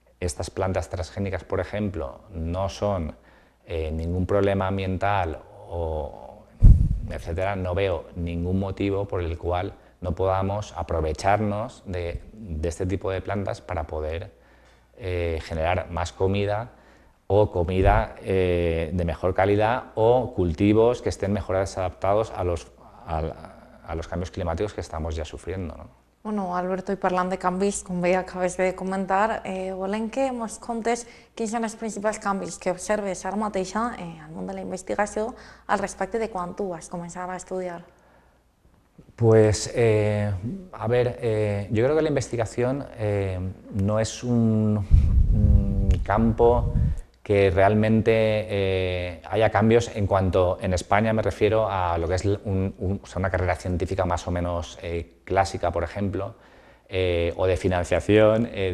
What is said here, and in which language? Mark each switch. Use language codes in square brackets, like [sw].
[es] estas plantas transgénicas, por ejemplo, no son ningún problema ambiental o etcétera, no veo ningún motivo por el cual no podamos aprovecharnos de este tipo de plantas para poder generar más comida o comida de mejor calidad o cultivos que estén mejor adaptados a los cambios climáticos que estamos ya sufriendo, ¿no? [ca] Bueno, Alberto, i parlant de canvis, com bé acabes de comentar, volem que ens contes quins són els principals canvis que observes ara mateix al món de la investigació al respecte de quan tu vas començar a estudiar. [es] Pues, a ver, yo creo que la investigación no es un campo que realmente haya cambios en cuanto, en España me refiero a lo que es una carrera científica más o menos clásica, por ejemplo, o de financiación.